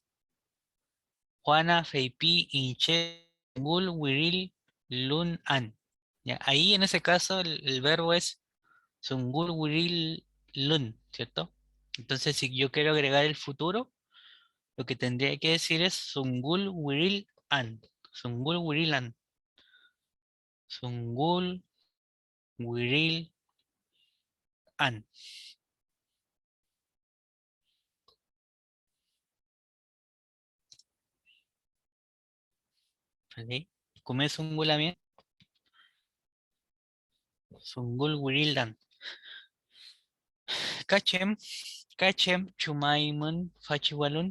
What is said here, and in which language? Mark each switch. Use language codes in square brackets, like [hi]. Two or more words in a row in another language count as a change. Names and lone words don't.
[arn] Juana Feipi Inche Gul Wiril Lun An. [es] Ya, ahí en ese caso el verbo es [arn] Sungul Wiril Lun, [es] ¿cierto? Entonces, si yo quiero agregar el futuro, lo que tendría que decir es [arn] Sungul Wiril An. Sungul Wiril An. Sungul Wiril An. [es] ¿Vale? ¿Cómo Sungul a mí? [arn] Sungul Wiril An. Kachem, Kachem, Chumaimun, Fachiwalun.